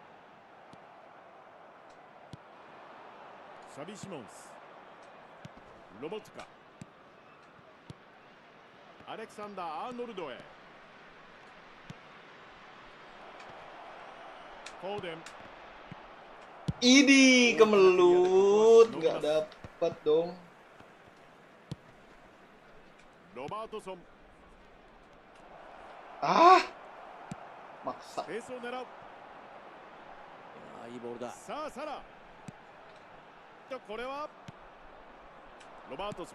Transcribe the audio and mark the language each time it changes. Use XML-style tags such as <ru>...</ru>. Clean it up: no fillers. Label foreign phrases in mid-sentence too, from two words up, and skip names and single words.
<ja>シャビ・シモンス、ロボットカ、アレクサンダー・アーノルドへ。フォーデン。</ja> <id>Ini kemelut, nggak dapat dong.</id> <ja>ロバートソン、</ja> <id>Maksa.</id> <ja>ペースを狙う。いいボールだ。さあサラ。これはロバートソン。</ja>